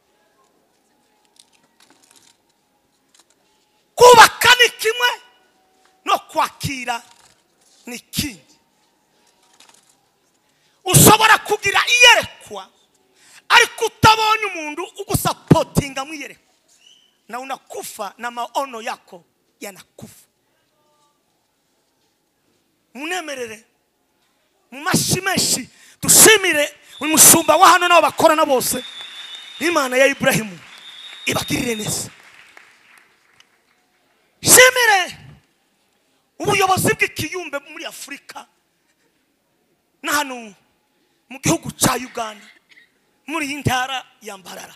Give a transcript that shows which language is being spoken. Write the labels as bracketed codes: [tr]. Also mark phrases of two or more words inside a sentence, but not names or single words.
[rw] Kubaka ni kimwe no kwakira ni kindi. Ushobora kugira iyerekwa ariko utabonye umuntu ugusapotinga mwiyerekwa, [sw] na unakufa na maono yako yanakufa. [rw] Munemerere mu mashimeshi dushimire umushumba wa hano nabo bakorana bose. Imana ya Ibrahimu ibagirire neza. Shimire ubuyobozi bw'ikiyumbe muri Afrika na hano mu gihugu cya Uganda muri intara ya Mbarara.